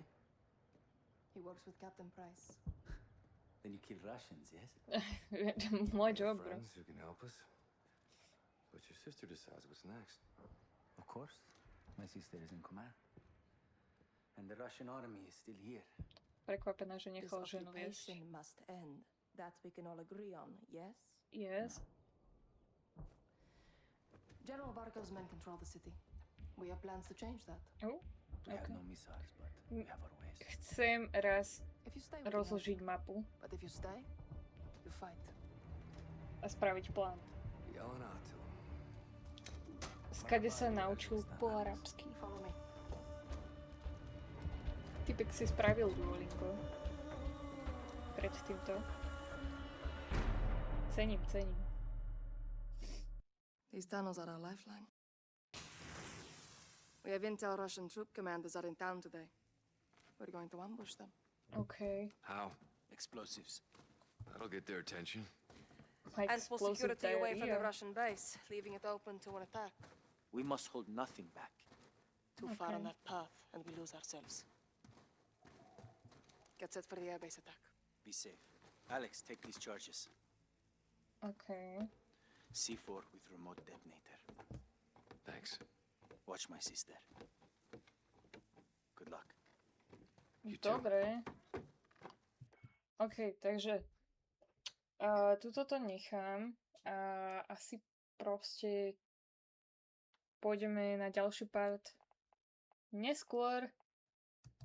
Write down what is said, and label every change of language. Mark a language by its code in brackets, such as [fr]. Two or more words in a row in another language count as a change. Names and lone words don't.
[en] He works with Captain Price. Then you kill Russians, yes? [sk] Môj [en] We have job, bro. friends who can help us. But your sister decides what's next. Of course. My sister is in command. And the Russian army is still here. [sk] Prekvapená, že [en] This [sk] nechal ženu viesť. [en] occupation must end. That we can all agree on, yes? Yes. General Barkov's men control the city. We have plans to change that. Oh, We have okay. no missiles, but we have our ways. [sk] Chcem raz [en] If you stay, we can help. [sk] rozložiť mapu [en] But if you stay, you fight. [sk] a spraviť plán. [en] Yelling out to him. [sk] Skade sa naučil po arabsky. [en] Follow me. [sk] Typek si spravil Duolingo. Pred týmto. Cením, cením. [en] These tunnels are our lifeline. We have intel Russian troop commanders are in town today. We're going to ambush them. OK. How? Explosives. That'll get their attention. Like And pull explosive security away from the diarrhea. Russian base, leaving it open to an attack. We must hold nothing back. Too far on Okay. that path, and we lose ourselves. Get set for the airbase attack. Be safe. Alex, take these charges. OK. C4 with remote detonator. Thanks. Watch my sister. Good luck. [sk] Dobre. OK, takže tuto to nechám a asi proste pôjdeme na ďalší part neskôr.